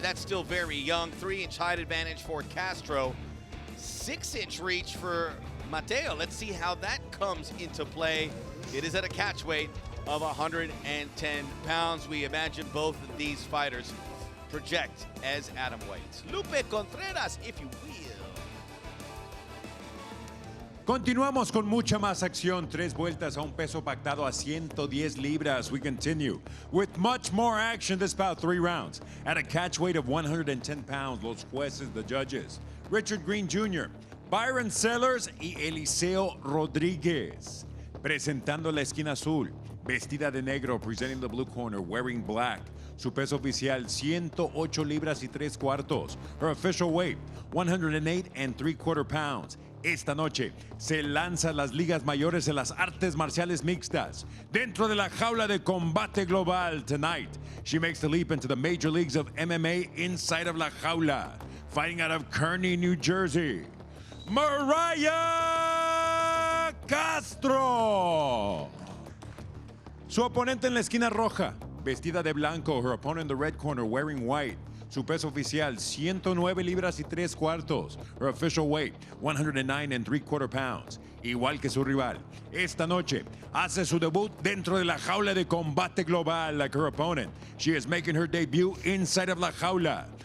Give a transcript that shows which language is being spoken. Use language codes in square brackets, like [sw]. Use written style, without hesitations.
[en] That's still very young. 3-inch height advantage for Castro. 6-inch reach for Mateo. Let's see how that comes into play. It is at a catch weight of 110 pounds. We imagine both of these fighters project as atom weights. Lupe Contreras, if you will. [es] Continuamos con mucha más acción. 3 vueltas a un peso pactado a 110 libras. [en] We continue with much more action. This bout 3 rounds. At a catch weight of 110 pounds, [es] los jueces, [en] the judges. [es] Richard Green Jr., Byron Sellers y Eliseo Rodríguez. Presentando la esquina azul, vestida de negro, [en] presenting the blue corner, wearing black. [es] Su peso oficial, 108 libras y 3 cuartos. [en] Her official weight, 108 3/4 pounds. [es] Esta noche se lanza a las ligas mayores en las artes marciales mixtas. Dentro de la jaula de [en] Combate Global tonight, she makes the leap into the major leagues of MMA inside of [es] la jaula. [en] Fighting out of Kearney, New Jersey, Mariah Castro. [es] Su oponente en la esquina roja, vestida de blanco. [en] Her opponent in the red corner, wearing white. [es] Su peso oficial, 109 libras y 3 cuartos. [en] Her official weight, 109 3/4 pounds. [es] Igual que su rival, esta noche hace su debut dentro de la jaula de Combate Global [en] like her opponent. She is making her debut inside of [es] la jaula.